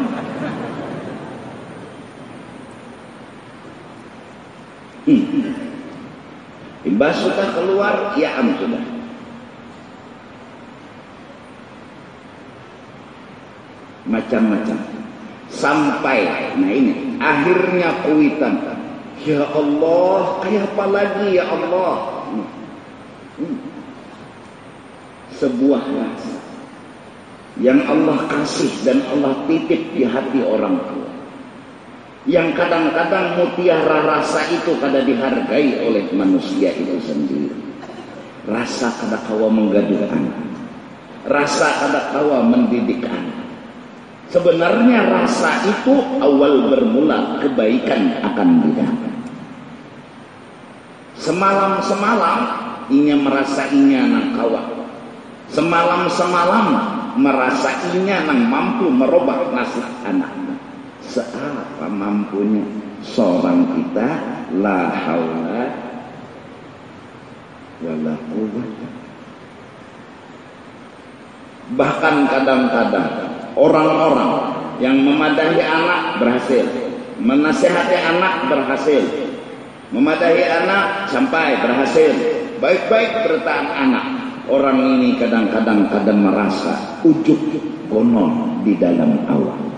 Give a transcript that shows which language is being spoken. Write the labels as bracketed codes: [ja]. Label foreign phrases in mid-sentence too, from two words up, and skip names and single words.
[id] Imbas sudah keluar, ya sudah. Macam-macam. Sampai, nah ini, akhirnya Kuitan. [ar] يا الله, [id] kayak apa lagi [ar] يا الله? [bjn] Sebuah rasa yang Allah kasih dan Allah titip di hati orang tua, yang kadang-kadang mutiara rasa itu kada dihargai oleh manusia itu sendiri. Rasa kada kawa menggaduh anak, rasa kada kawa mendidik anak. [id] Sebenarnya rasa itu awal bermula kebaikan akan didapat. [bjn] Semalam-semalam inya merasa inya nang kawa, semalam-semalam merasa inya nang mampu merubah nasib anak-anak. [id] Seapa mampunya seorang kita, [ar] لا حول ولا قوة. [id] Bahkan kadang-kadang orang-orang yang memadahi anak berhasil, menasihati anak berhasil, memadahi anak sampai berhasil, baik-baik bertahan anak. Orang ini kadang-kadang merasa ujub konon di dalam awal.